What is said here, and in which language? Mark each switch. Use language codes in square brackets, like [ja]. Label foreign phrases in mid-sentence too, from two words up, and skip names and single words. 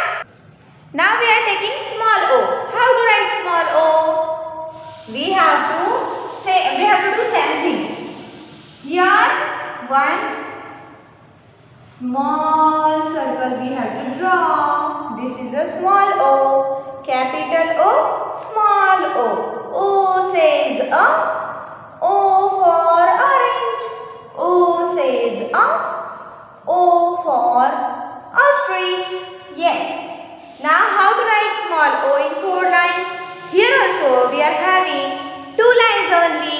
[en] Now we are taking small o. How to write small o? We have to do same thing. Here one small circle we have to draw. This is a small o. Capital O, small o. O says up. O for orange. O says up. O for ostrich. Yes. Now how to write small o in 4 lines? Here also we are having 2 lines only.